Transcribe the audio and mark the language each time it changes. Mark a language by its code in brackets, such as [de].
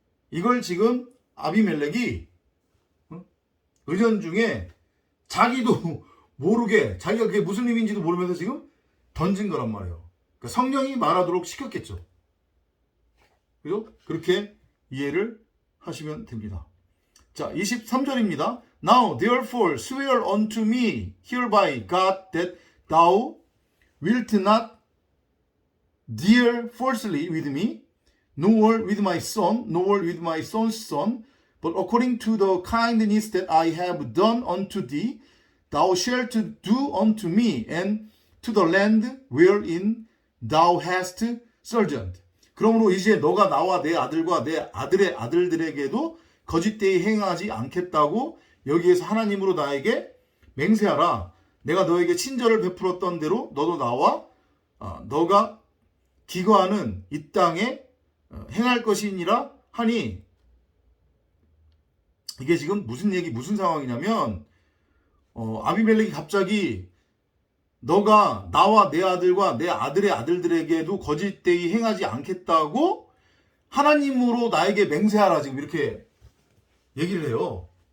[ko] 이걸 지금 아비멜렉이 의전중에 자기도 모르게 자기가 그게 무슨 의미인지도 모르면서 지금 던진 거란 말이에요. 그러니까 성령이 말하도록 시켰겠죠. 그죠? 그렇게 이해를 하시면 됩니다. 자, 23절입니다. [en] Now therefore swear unto me hereby God that thou wilt not deal falsely with me, nor with my son, nor with my son's son, but according to the kindness that I have done unto thee, thou shalt do unto me and to the land wherein thou hast sojourned. [ko] 그러므로 이제 너가 나와 내 아들과 내 아들의 아들들에게도 거짓되이 행하지 않겠다고 여기에서 하나님으로 나에게 맹세하라. 내가 너에게 친절을 베풀었던 대로 너도 나와 너가 기거하는 이 땅에 행할 것이니라 하니, 이게 지금 무슨 상황이냐면 아비멜렉이 갑자기 너가 나와 내 아들과 내 아들의 아들들에게도 거짓되이 행하지 않겠다고 하나님으로 나에게 맹세하라, 지금 이렇게 얘기를 해요.